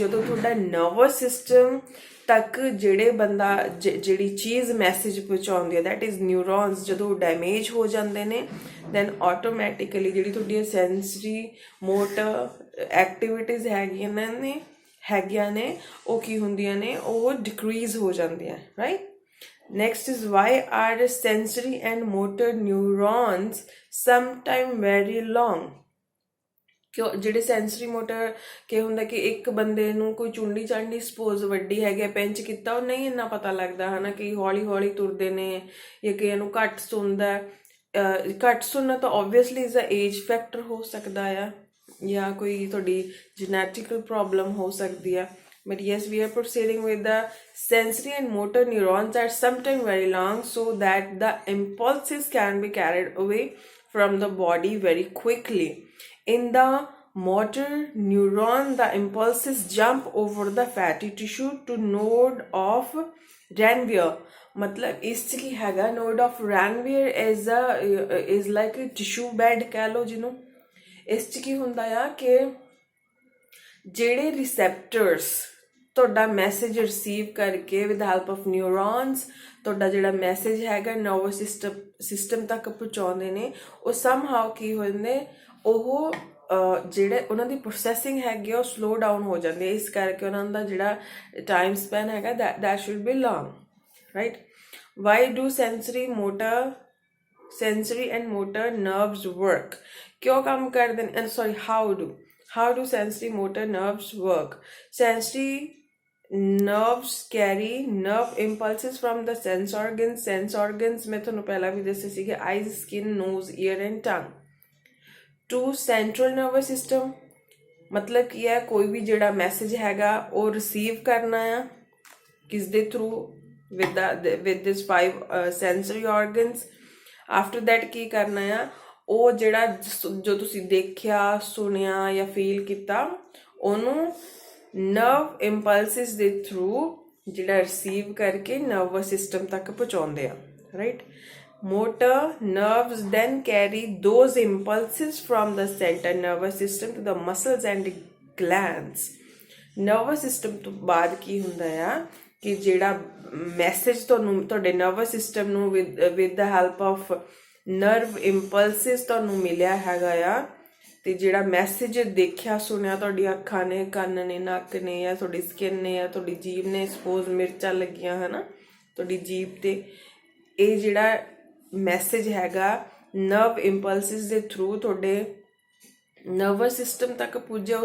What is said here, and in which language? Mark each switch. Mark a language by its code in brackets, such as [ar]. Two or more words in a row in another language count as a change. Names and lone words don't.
[pa] ਜਦੋਂ ਤੁਹਾਡਾ [en] nervous system [pa] ਤੱਕ ਜਿਹੜੀ ਚੀਜ਼ ਮੈਸੇਜ ਪਹੁੰਚਾਉਂਦੀ ਹੈ, [en] that is neurons, [pa] ਜਦੋਂ ਡੈਮੇਜ ਹੋ ਜਾਂਦੇ ਨੇ [en] then automatically [pa] ਜਿਹੜੀ ਤੁਹਾਡੀਆਂ [en] sensory motor activities [pa] ਹੈਗੀਆਂ ਨੇ ਉਹ ਕੀ ਹੁੰਦੀਆਂ ਨੇ, ਉਹ ਡਿਕਰੀਜ਼ ਹੋ ਜਾਂਦੀਆਂ, ਰਾਈਟ? [en] Next is why are sensory and motor neurons sometime very long? [pa] ਕਿਉਂ ਜਿਹੜੇ [en] sensory motor [pa] ਕੀ ਹੁੰਦਾ ਕਿ ਇੱਕ ਬੰਦੇ ਨੂੰ ਕੋਈ ਚੁੰਡੀ ਚਾਂਡੀ ਸਪੋਜ਼ ਵੱਡੀ ਹੈਗੀ, ਪਿੰਚ ਕੀਤਾ, ਉਹ ਨਹੀਂ ਇੰਨਾ ਪਤਾ ਲੱਗਦਾ ਹੈ ਨਾ, ਕਿ ਹੌਲੀ ਹੌਲੀ ਤੁਰਦੇ ਨੇ, ਜਾਂ ਕਈਆਂ ਨੂੰ ਘੱਟ ਸੁਣਨਾ ਤਾਂ [en] obviously is a age factor [pa] ਹੋ ਸਕਦਾ ਆ, ਜਾਂ ਕੋਈ ਤੁਹਾਡੀ [en] genetical problem [pa] ਹੋ ਸਕਦੀ ਆ. [en] But yes, we are proceeding with the sensory and motor neurons are sometimes very long so that the impulses can be carried away from the body very quickly. In the motor neuron, the impulses jump over the fatty tissue to node of Ranvier. [pa] ਮਤਲਬ ਇਸ ਕੀ ਹੈਗਾ [en] node of Ranvier is like a tissue bed [pa] ਕਹਿ ਲੋ ਜਿਨ੍ਹੋਂ. ਇਸ ਕੀ ਹੁੰਦਾ ਯਾ ਕਿ ਜਿਹੜੇ ਰਿਸੈਪਟਰਸ ਤੁਹਾਡਾ ਮੈਸੇਜ ਰਿਸੀਵ ਕਰਕੇ [en] with help of neurons [pa] ਤੁਹਾਡਾ ਜਿਹੜਾ ਮੈਸੇਜ ਹੈਗਾ [en] nervous system [pa] ਤੱਕ ਪਹੁੰਚਾਉਂਦੇ ਨੇ, ਉਹ ਸਮਹਾਉ ਕੀ ਹੋ ਜਾਂਦੇ, ਉਹ ਜਿਹੜੇ ਉਹਨਾਂ ਦੀ ਪ੍ਰੋਸੈਸਿੰਗ ਹੈਗੀ ਉਹ [en] slow down [pa] ਹੋ ਜਾਂਦੀ ਹੈ. ਇਸ ਕਰਕੇ ਉਹਨਾਂ ਦਾ ਜਿਹੜਾ [en] time span [pa] ਹੈਗਾ [en] that should be long, [pa] ਰਾਈਟ? [en] why do sensory and motor nerves work? [pa] ਕਿਉਂ ਕੰਮ ਕਰਦੇ ਨੇ? [en] sorry, how do sensory motor nerves work? Sensory nerves carry nerve impulses from the sense organs [pa] ਮੈਂ ਤੁਹਾਨੂੰ ਪਹਿਲਾਂ ਵੀ ਦੱਸਿਆ ਸੀ ਕਿ [en] eyes, skin, nose, ear and tongue to central nervous system. [pa] ਮਤਲਬ ਕੀ ਹੈ, ਕੋਈ ਵੀ ਜਿਹੜਾ ਮੈਸੇਜ ਹੈਗਾ ਉਹ ਰਿਸੀਵ ਕਰਨਾ ਆ ਕਿਸ ਦੇ ਥਰੂ, [en] with this 5 sensory organs. after that [pa] ਕੀ ਕਰਨਾ ਆ, ਉਹ ਜਿਹੜਾ ਜੋ ਤੁਸੀਂ ਦੇਖਿਆ, ਸੁਣਿਆ ਜਾਂ ਫੀਲ ਕੀਤਾ, ਉਹਨੂੰ [en] nerve impulses [pa] ਦੇ ਥਰੂ ਜਿਹੜਾ ਰਿਸੀਵ ਕਰਕੇ [en] nervous system [pa] ਤੱਕ ਪਹੁੰਚਾਉਂਦੇ ਆ, ਰਾਈਟ। [en] Motor nerves then carry those impulses from the central nervous system to the muscles and glands. Nervous system [pa] ਤੋਂ ਬਾਅਦ ਕੀ ਹੁੰਦਾ ਆ ਕਿ ਜਿਹੜਾ ਮੈਸੇਜ ਤੁਹਾਨੂੰ ਤੁਹਾਡੇ [en] nervous system [pa] ਨੂੰ [en] with the help of nerve impulses [pa] ਤੁਹਾਨੂੰ ਮਿਲਿਆ ਹੈਗਾ ਆ, ਤੇ ਜਿਹੜਾ ਮੈਸੇਜ ਦੇਖਿਆ ਸੁਣਿਆ ਤੁਹਾਡੀ ਅੱਖਾਂ ਨੇ, ਕੰਨ ਨੇ, ਨੱਕ ਨੇ, ਜਾਂ ਤੁਹਾਡੀ ਸਕਿਨ ਨੇ, ਜਾਂ ਤੁਹਾਡੀ ਜੀਭ ਨੇ, ਸਪੋਜ਼ ਮਿਰਚਾਂ ਲੱਗੀਆਂ ਹੈ ਨਾ ਤੁਹਾਡੀ ਜੀਭ ਤੇ, ਇਹ ਜਿਹੜਾ ਮੈਸੇਜ ਹੈਗਾ [en] nerve impulses [pa] ਦੇ ਥਰੂ ਤੁਹਾਡੇ [en] nervous system [pa] ਤੱਕ ਪੁੱਜਿਆ।